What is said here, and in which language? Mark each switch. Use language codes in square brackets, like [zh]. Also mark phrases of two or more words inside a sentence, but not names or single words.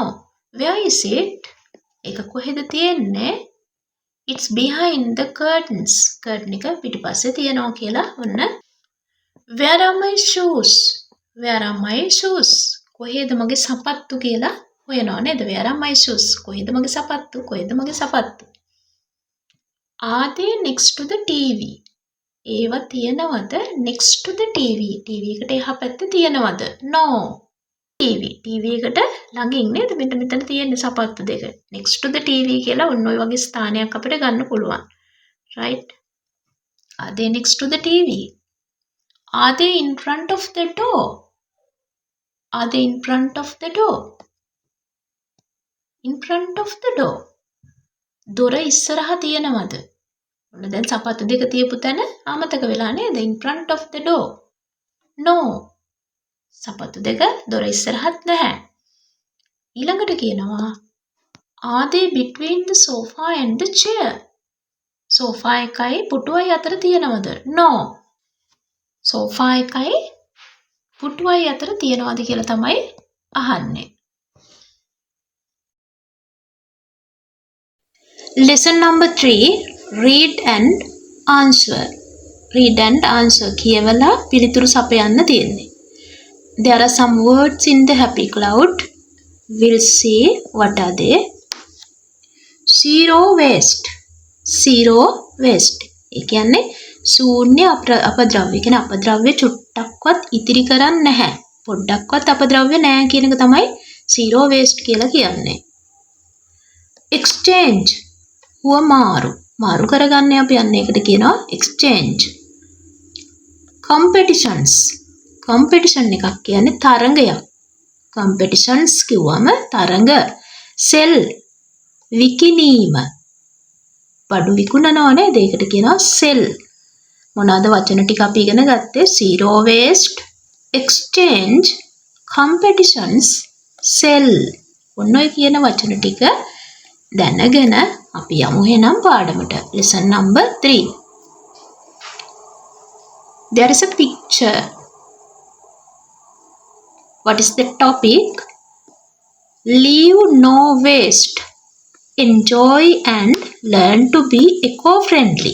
[en] Where is it? [si] ඒක කොහෙද තියෙන්නේ? [en] It's behind the curtains. [si] curtain එක පිටුපස්සේ තියනවා කියලා ඔන්න. [en] Where are my shoes? Where are my shoes? [si] කොහෙද මගේ සපත්තු කියලා හොයනවා නේද? [en] Where are my shoes? [si] කොහෙද මගේ සපත්තු? කොහෙද මගේ සපත්තු? [en] Are they next to the TV? [si] ඒවා තියනවද [en] next to the TV? [si] TV එකට එහා පැත්තේ තියනවද? No. TV එකට ළඟින් නේද? මෙතන තියෙන්නේ සපත්තු දෙක. [en] next to the TV [si] කියලා ඔන්න ඔය වගේ ස්ථානයක් අපිට ගන්න පුළුවන්. [en] Right? Are they next to the TV? Are they in front of the door? Are they in front of the door? In front of the door. [si] දොර ඉස්සරහා තියනවද? ඔන්න දැන් සපත්තු දෙක තියපු තැන අමතක වෙලා නේද? [en] in front of the door. no. [si] සපත්තු දෙක දොර ඉස්සරහත් නැහැ. ඊළඟට කියනවා [en] are they between the sofa and the chair? [si] sofa එකයි පුටුවයි අතර තියනවද? no. sofa එකයි පුටුවයි අතර තියනවද කියලා තමයි අහන්නේ. [en] Lesson number 3, read and answer. Read and answer [si] කියවලා පිළිතුරු සපයන්න තියෙන්නේ. [en] There are some words in the happy cloud. We'll see what are they. Zero waste. Zero waste. [si] ඒ කියන්නේ ශූන්‍ය අපද්‍රව්‍ය. කියන්නේ අපද්‍රව්‍ය චුට්ටක්වත් ඉතිරි කරන්නේ නැහැ. පොඩ්ඩක්වත් අපද්‍රව්‍ය නැහැ කියන එක තමයි [en] zero waste [si] කියලා කියන්නේ. [en] Exchange. මාරු. [si] මාරු කරගන්න අපි යන්නේ එකට කියනවා exchange. Competitions. competition එකක් කියන්නේ තරඟයක්. competitions කිව්වම තරඟ. sell. විකිණීම. බඩු විකුණනවා නේද? ඒකට කියනවා sell. මොනවාද වචන ටික අපි ඉගෙන ගත්තේ? [en] zero waste, exchange, competitions, sell. [si] ඔන්න ඔය කියන වචන ටික දැනගෙන අපි යමු එහෙනම් පාඩමට. [en] lesson number 3. There is a picture. What is the topic? Leave no waste. Enjoy and learn to be eco-friendly.